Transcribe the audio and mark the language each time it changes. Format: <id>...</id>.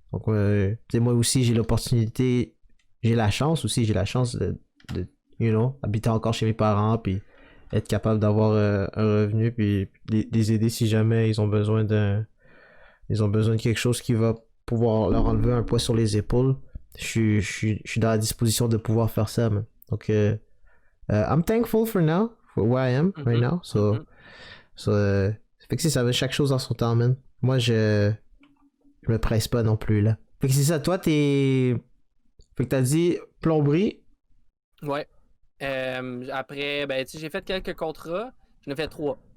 <fr>Donc, tu sais, moi aussi, j'ai l'opportunité... J'ai la chance de habiter encore chez mes parents, puis être capable d'avoir un revenu, puis les aider si jamais ils ont besoin de quelque chose qui va pouvoir leur enlever un poids sur les épaules. Je suis dans la disposition de pouvoir faire ça, man.</fr> <en>Donc, I'm thankful for now, for where I am right now.</en> <fr>Fait que c'est ça, chaque chose en son temps, man. Moi, je me presse pas non plus, là. Fait que c'est ça, toi, fait que t'as dit plomberie. Ouais. Après, ben, tu sais, j'ai fait quelques contrats. J'en ai fait 3.</fr>